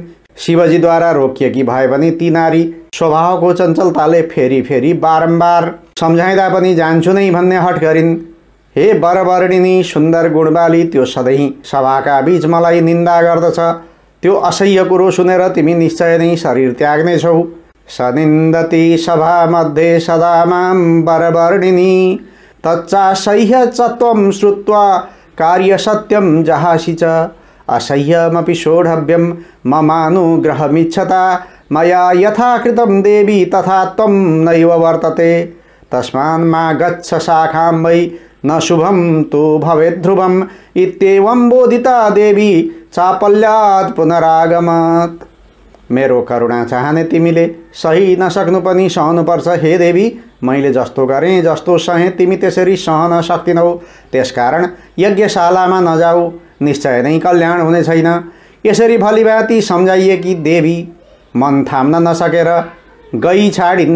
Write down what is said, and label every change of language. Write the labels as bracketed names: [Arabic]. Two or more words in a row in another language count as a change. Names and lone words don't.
[Nepali] शिवजीद्वारा रोकिएकी भए पनि ती नारी स्वभावको चञ्चलताले फेरि फेरि बारम्बार सम्झाइँदा पनि जान्छु नै भन्ने हट गरिन्। हे वरवर्णिनी सुन्दर गुणवाली, त्यो सधैँ सभाका बीच मलाई निन्दा गर्दछ। त्यो असह्य कुरो सुनेर तिमी निश्चय नै शरीर त्याग्नेछौ। [Sanskrit] सनिन्दति सभामध्ये सदा मां वरवर्णिनी, तच्चासह्य च त्वं श्रुत्वा कार्यसत्यं जहासि च। असह्यमपि सोढव्यं ममानुग्रहमिच्छता, मया यथा कृतं देवी तथा त्वं नैव वर्तते। तस्मान्मा गच्छ शाखां वै न शुभं तु भवेत् ध्रुवम्। इत्येवं बोधिता देवी चापल्यात् पुनरागमत्। [Nepali] मेरो करुणा चाहने तिमीले सही नसक्नु पनि सहनुपर्छ। हे देवी, मैले जस्तो गरेँ जस्तो सहे तिमी त्यसरी सहन सक्दिनौ। त्यसकारण यज्ञशालामा नजाऊ, निश्चय नै कल्याण हुने छैन। यसरी भलीभाँति सम्झाइएकी देवी मन थाम्न नसकेर गई छाडिन्।